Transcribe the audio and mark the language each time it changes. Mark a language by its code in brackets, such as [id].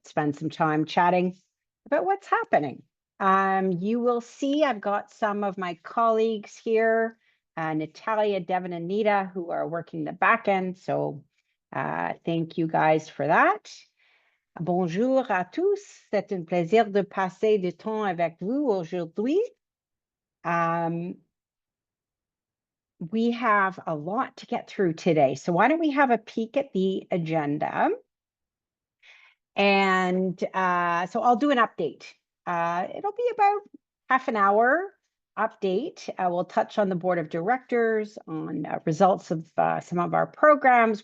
[en] Spend some time chatting about what's happening. You will see I've got some of my colleagues here, Natalia, Devin, and Nita, who are working the back end. So thank you guys for that. [fr] Bonjour à tous. C'est un plaisir de passer du temps avec vous aujourd'hui. [en] We have a lot to get through today. So why don't we have a peek at the agenda? And so I'll do an update. It'll be about half an hour update. We'll touch on the board of directors, on results of some of our programs.